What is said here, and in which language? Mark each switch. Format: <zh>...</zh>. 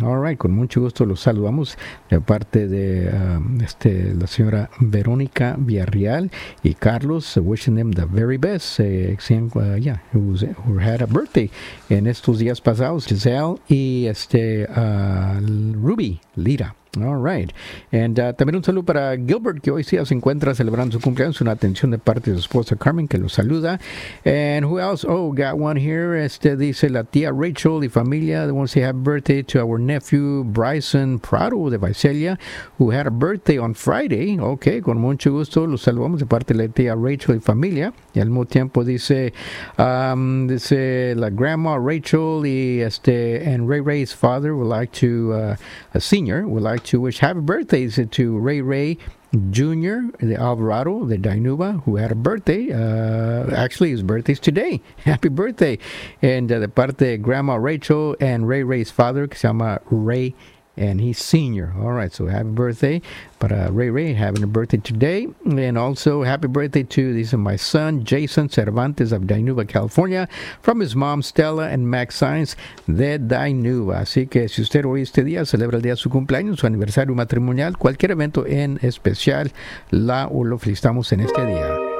<en>All right,</en> <es>con mucho gusto los saludamos de parte de la señora Verónica Villarreal y Carlos,</es> <en>wishing them the very best, who had a birthday</en> <es>en estos días pasados, Giselle y Ruby Lira. All right.</es> <en>And</en> <es>también un saludo para Gilbert, que hoy sí se encuentra celebrando su cumpleaños. Una atención de parte de su esposa Carmen, que lo saluda.</es> <en>And who else? Oh, got one here.</en> <es>Dice la tía Rachel y familia.</es> <en>They want to say happy birthday to our nephew Bryson Prado de Visalia, who had a birthday on Friday.</en> <es>Okay, con mucho gusto. Los saludamos de parte de la tía Rachel y familia. Y al mismo tiempo dice, dice la</es> <en>grandma Rachel y and Ray Ray's father would like to, a senior, would like to wish happy birthday to Ray Ray Jr. de Alvarado de Dinuba, who had a birthday. Actually, his birthday is today. Happy birthday. And</en> <es>de parte de</es> <en>Grandma Rachel and Ray Ray's father,</en> <es>que se llama Ray,</es> <en>and he's senior. All right, so happy birthday para Ray Ray, having a birthday today. And also, happy birthday to this is my son, Jason Cervantes of Dinuba, California, from his mom, Stella, and Max Sainz de Dinuba.</en> <es>Así que si usted hoy este día celebra el día de su cumpleaños, su aniversario matrimonial, cualquier evento en especial, la o lo felicitamos en este día.</es>